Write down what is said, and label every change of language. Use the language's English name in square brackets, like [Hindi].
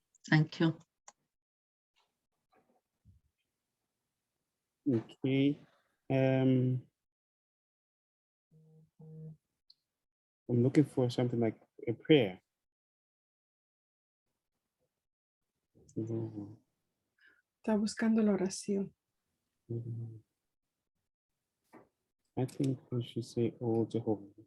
[English] Thank you. Okay. I'm looking for something like a prayer. [Spanish] Está buscando la oración. [English] I think we should say, "Oh Jehovah."